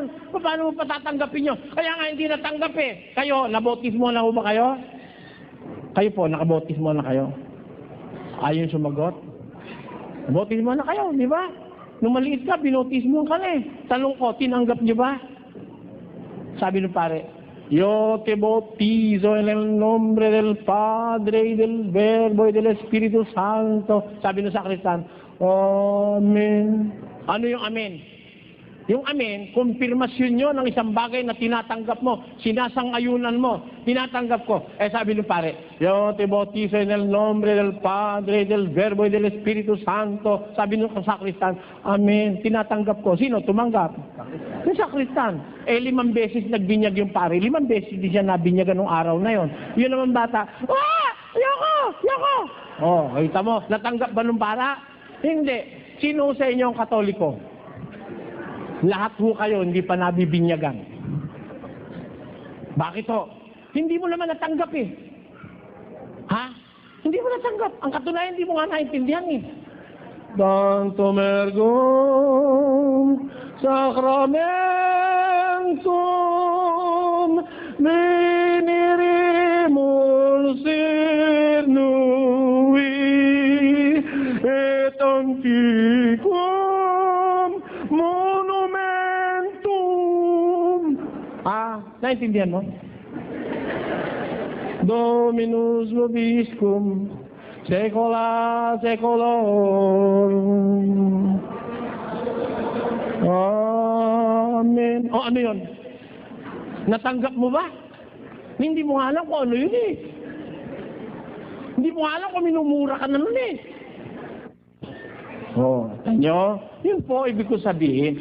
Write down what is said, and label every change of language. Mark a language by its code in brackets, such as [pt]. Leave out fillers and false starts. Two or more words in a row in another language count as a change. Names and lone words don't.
[tl] Paano mo patatanggapin nyo? Kaya nga hindi natanggap eh. Kayo, nabautismo na ho ba kayo? Kayo po, nakabautismo na kayo? Ayaw sumagot? Nabautismo na kayo, di ba? Nung maliit ka, binautismo ka na eh. Tanong ko, tinanggap nyo ba? Sabi ng pare, [es] Yo te bautizo en el nombre del Padre y del Verbo y del Espíritu Santo. [tl] Sabi ng sakristan, Amen. Ano yung amen? Yung amen, kumpirmasyon nyo ng isang bagay na tinatanggap mo, sinasang-ayunan mo, tinatanggap ko. Sabi ng pare, [es] Yo te bautizo en el nombre del Padre, del Verbo y del Espíritu Santo. [tl] Sabi ng sakristan, Amen. Tinatanggap ko. Sino? Tumanggap. Yung sakristan. 5 beses nagbinyag yung pare. 5 beses di siya nabinyagan nung araw na yon. Yun naman bata, Ayoko! Ayoko! Kita mo, natanggap ba nung para? Hindi. Sino sa inyo ang Katoliko? Lahat ho kayo hindi pa nabibinyagan. Bakit ho? Hindi mo naman natanggap eh. Ha? Hindi mo natanggap. Ang katunayan, hindi mo nga naintindihan eh. [la] Tantum ergum sacramentum veneremur cernui et antiquum monumentum. [tl] Naintindihan mo? [la] Dominus vobiscum, secula seculorum. [tl] Amen. O ano yun? Natanggap mo ba? Hindi mo alam kung ano yun eh. Hindi mo alam kung minumura ka na nun eh. Tanyo, yun po ibig ko sabihin.